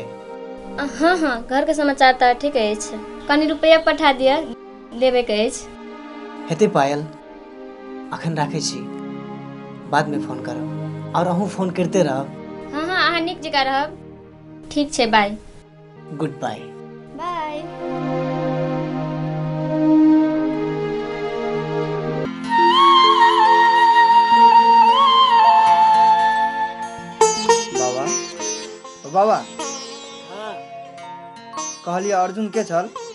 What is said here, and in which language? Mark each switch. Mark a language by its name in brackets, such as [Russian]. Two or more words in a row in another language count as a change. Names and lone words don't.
[Maithili] हाँ हाँ, घर के समाचार तो ठीक अछि, कनी रुपया पठा दिया, लेबे के अछि। हेते पायल, अखन राखे छी, बाद में फोन करब, और अहूँ फोन करते रहब। हाँ हाँ, अहाँ नीक जकाँ रहब। ठीक छै, बाय। [English] good bye. [Maithili] बाय। बाबा कहलिए अर्जुन के छल?